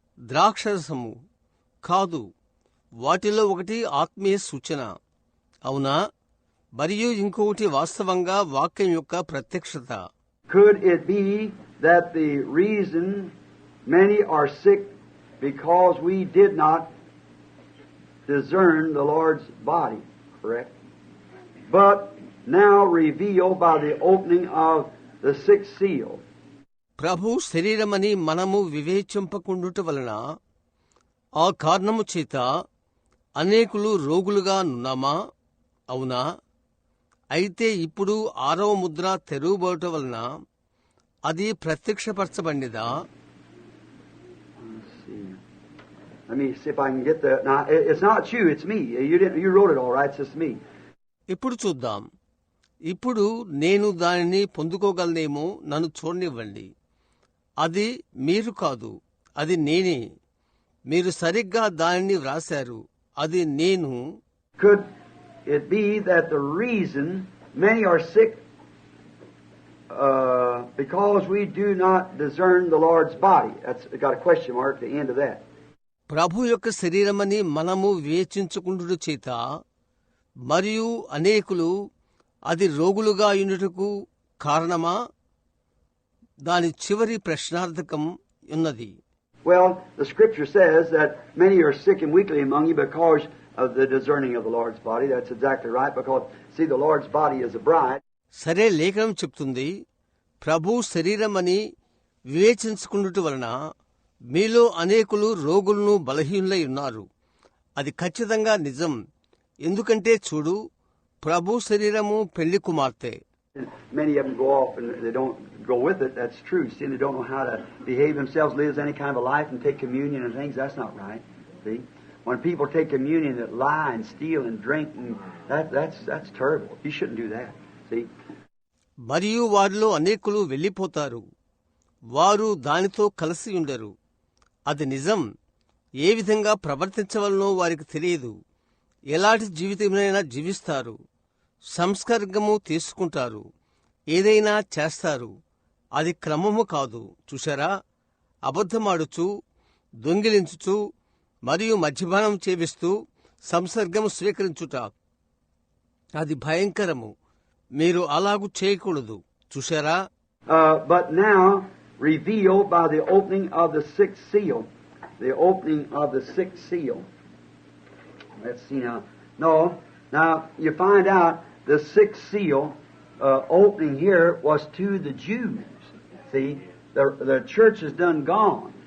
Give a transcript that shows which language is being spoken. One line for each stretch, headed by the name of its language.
Telugu: ద్రాక్షరసము కాదు, వాటిలో ఒకటి ఆత్మీయ సూచన, అవునా, మరియు ఇంకొకటి వాస్తవంగా వాక్యం యొక్క ప్రత్యక్షత.
English: Could it be that the reason many are sick because we did not discern the Lord's body, correct? But now revealed by the opening of the 6th seal.
Telugu: ప్రభు శరీరమని మనము వివేచింపకుండుట వలన ఆ కారణము చేత అనేకులు రోగులుగా నున్నామా, అవునా? అయితే ఇప్పుడు 6వ ముద్ర తెరువబడటం వలన అది ప్రత్యక్షపరచబడినదా?
English: Let me see if I can get the. Now, it's not you, it's me. You wrote it all right, it's just me.
Telugu: ఇప్పుడు చూద్దాం. ఇప్పుడు నేను దానిని పొందుకోగలనేమో, నన్ను చూడనివ్వండి. అది మీరు కాదు, అది నేనే. మీరు సరిగ్గా దానిని వ్రాశారు, అది నేను.
English: Could it be that the reason many are sick because we do not discern the Lord's body? That's got a question mark at the end of that.
Telugu: ప్రభు యొక్క శరీరమని మనము వివేచించుకుంటుట చేత మరియు అనేకులు అది రోగులుగా యుండుటకు కారణమా? దాని చివరి ప్రశ్నార్థకం ఉన్నది.
English: Well, the scripture says that many are sick and weakly among you because of the discerning of the Lord's body. That's exactly right, because, see, the Lord's body is a bride.
Telugu: సరే, లేఖనం చెప్తుంది, ప్రభు శరీరమని వివేచించుకుంటుట వలన మీలో అనేకులు రోగులను బలహీనులై ఉన్నారు. అది ఖచ్చితంగా నిజం. ఎందుకంటే చూడు, ప్రభు శరీరము పెళ్లి కుమార్తె.
English: Many of them go off and they don't go with it. That's true. See, they don't know how to behave themselves, live any kind of a life and take communion and things. That's not right. See, when people take communion that lie and steal and drink, and that's terrible. You shouldn't do that. See.
Telugu: మరియు వారిలో అనేకులు వెళ్ళిపోతారు. వారు దానితో కలిసి ఉండరు. అది నిజం. ఏ విధంగా ప్రవర్తించవలనో వారికి తెలియదు. ఎలాంటి జీవితమైనా జీవిస్తారు. సంస్కర్గము తీసుకుంటారు. ఏదైనా చేస్తారు. అది క్రమము కాదు. చూశారా? అబద్ధమాడుచు, దొంగిలించుచు మరియు మద్యపానం చేవిస్తూ సంసర్గము స్వీకరించుట, అది భయంకరము. మీరు అలాగూ చేయకూడదు. చూశారా?
English: But now revealed by the opening of the 6th seal. The opening of the 6th seal. Let's see now. No, now you find out the 6th seal opening here was to the Jews. See, the church is done gone.